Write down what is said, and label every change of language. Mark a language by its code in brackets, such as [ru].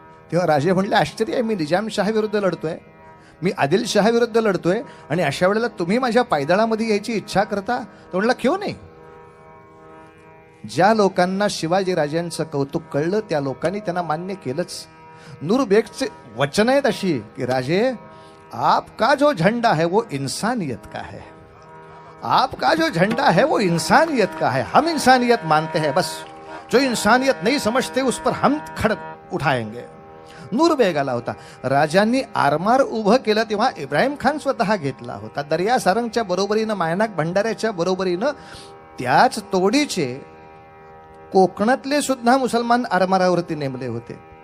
[mr] तेव्हा राजे म्हणले आश्चर्य आहे, मी निजामशाह विरुद्ध लढतोय, मी आदिलशाह विरुद्ध लढतोय आणि अशा वेळेला तुम्ही माझ्या पायदळामध्ये यायची इच्छा करता? तो म्हणला [hi] क्यों नाही. [mr] ज्या लोकांना शिवाजी राजांचं कौतुक कळलं त्या लोकांनी त्यांना मान्य केलंच. नूरबेगचे वचन आहेत अशी की [hi] राजे आपका जो झंडा है वो इंसानियत का है, आपका जो झंडा है वो इंसानियत का है, हम इंसानियत मानते हैं, बस जो इंसानियत नहीं समझते उस पर हम खड़क उठाएंगे. [mr] नूरबेग आला होता. राजांनी आरमार उभं केलं तेव्हा इब्राहिम खान स्वतः घेतला होता. दर्या सारंगच्या बरोबरीनं, मायनाक भंडाऱ्याच्या बरोबरीनं त्याच तोडीचे कोकणातले सुद्धा मुसलमान आरमारावरती नेमले होते.